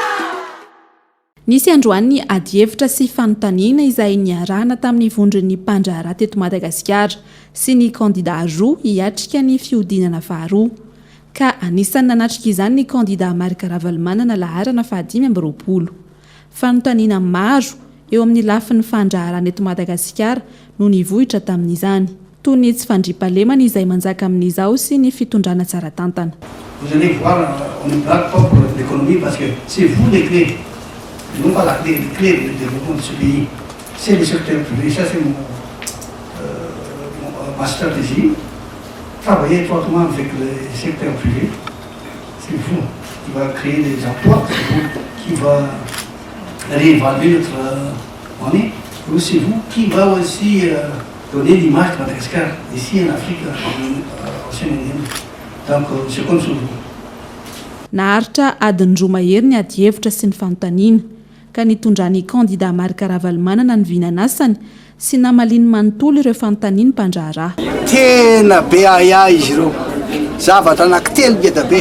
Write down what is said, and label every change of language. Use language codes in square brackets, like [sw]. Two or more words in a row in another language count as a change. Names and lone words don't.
[mg] Nisy androany ady hevitra sy fanontaniana izay niarahana tamin'ny vondron'ny mpandraharaha teto Madagasikara sy ny kandida roa hiatrika ny fiodinana faharoa ka anisan'ny nanatrika izany ny kandida Marc Ravalomanana laharana 520 fanontaniana maro eo amin'ny lafin'ny fandraharana eto Madagasikara no nivohitra tamin'izany toy ny tsy fandriampahalemana izay manjaka amin'izao sy ny fitondrana tsara tantana. [fr] Vous allez voir, on ne braque pas pour l'économie parce que c'est vous les clés, non pas la clé, les clés du développement de ce pays. C'est le secteur privé, ça c'est ma stratégie. Travailler étroitement avec le secteur privé, c'est vous qui va créer des emplois, c'est vous qui va réévaluer notre monnaie. Et c'est vous qui va aussi donner l'image de Madagascar ici en Afrique, au Sénégal. Donc je compte sur vous. [mg] Naharitra adiny roa mahery ny ady hevitra sy ny fanontaniana ka nitondran'ny kandida Marc Ravalomanana ny vinanasany sy namaliny manontolo ireo fanontaniana mpandraharaha. Tena be aya izy ireo zavatra anankitelo be da be.